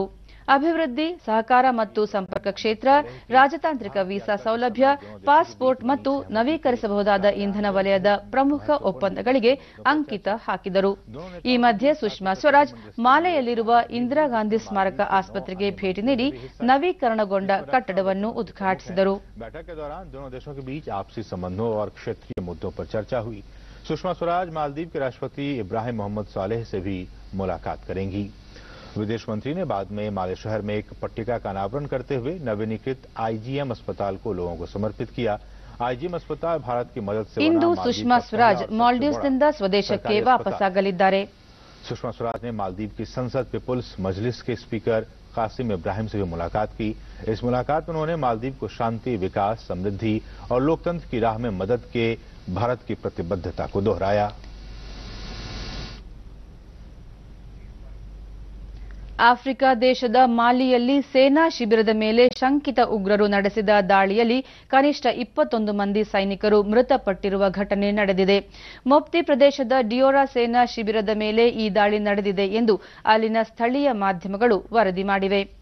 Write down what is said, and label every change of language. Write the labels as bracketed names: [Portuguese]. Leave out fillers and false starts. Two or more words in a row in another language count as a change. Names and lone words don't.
[Kannada] ಅಭಿವೃದ್ಧಿ, ಸಹಕಾರ ಮತ್ತು ಸಂಪರ್ಕ ಕ್ಷೇತ್ರ, ರಾಜತಾಂತ್ರಿಕ ವೀಸಾ ಸೌಲಭ್ಯ, ಪಾಸ್ಪೋರ್ಟ್ ಮತ್ತು ನವೀಕರಿಸಬಹುದಾದ ಇಂಧನ ವಲಯದ ಪ್ರಮುಖ ಒಪ್ಪಂದಗಳಿಗೆ ಅಂಕಿತ ಹಾಕಿದರು. ಈ ಮಧ್ಯೆ ಸುಷ್ಮಾ ಸ್ವರಾಜ್ ಮಾಲೆಯಲ್ಲಿರುವ ಇಂದಿರಾ ಗಾಂಧಿ ಸ್ಮಾರಕ ಆಸ್ಪತ್ರೆಗೆ ಭೇಟಿ ನೀಡಿ ನವೀಕರಣಗೊಂಡ ಕಟ್ಟಡವನ್ನು ಉದ್ಘಾಟಿಸಿದರು. [Hindi] सुषमा स्वराज मालदीव के राष्ट्रपति इब्राहिम मोहम्मद सोलेह से भी मुलाकात करेंगी. विदेश मंत्री ने बाद में माले शहर में एक पट्टिका का अनावरण करते हुए नवीनीकृत आईजीएम अस्पताल को लोगों को समर्पित किया. आईजीएम अस्पताल भारत की मदद से [Kannada] इंದು ಸುಷ್ಮಾ ಸ್ವರಾಜ್ ಮಾಲ್ಡೀವ್ಸ್ನಿಂದ ಸ್ವದೇಶಕ್ಕೆ ವಾಪಸ್ಸಾಗಲಿದ್ದಾರೆ. [Hindi] सुषमा स्वराज ने मालदीव की संसद पीपुल्स मजलिस के स्पीकर कासिम इब्राहिम से भी मुलाकात की. इस मुलाकात में उन्होंने मालदीव को शांति, विकास, समृद्धि और लोकतंत्र की राह में मदद के भारत की प्रतिबद्धता को दोहराया. [Kannada] ಆಫ್ರಿಕಾ ದೇಶದ ಮಾಲಿಯಲ್ಲಿ ಸೇನಾ ಶಿಬಿರದ ಮೇಲೆ ಶಂಕಿತ ಉಗ್ರರು ನಡೆಸಿದ ದಾಳಿಯಲ್ಲಿ ಕನಿಷ್ಠ 21 ಮಂದಿ ಸೈನಿಕರು ಮೃತಪಟ್ಟಿರುವ ಘಟನೆ ನಡೆದಿದೆ. ಮೊಪ್ತಿ ಪ್ರದೇಶದ ಡಿಯೋರಾ ಸೇನಾ ಶಿಬಿರದ ಮೇಲೆ ಈ ದಾಳಿ ನಡೆದಿದೆ ಎಂದು ಅಲ್ಲಿನ ಸ್ಥಳೀಯ ಮಾಧ್ಯಮಗಳು ವರದಿ ಮಾಡಿವೆ.